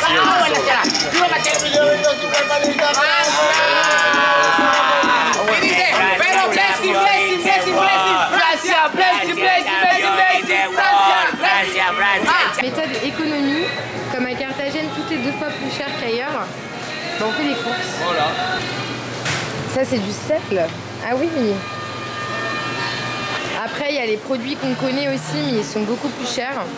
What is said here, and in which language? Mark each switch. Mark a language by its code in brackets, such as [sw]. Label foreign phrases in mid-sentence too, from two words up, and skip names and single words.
[fr] Viva Cartagena, y dice, pero blessing, blessing, blessing, blessing, Francia, blessing, blessing, blessing, blessing, Francia, Francia. Méthode économie, comme à Carthagène, tout est 2 fois plus cher qu'ailleurs. Ben, on fait les courses. Voilà. Ça, c'est du sel. Ah oui. Après, il y a les produits qu'on connaît aussi, mais ils sont beaucoup plus chers.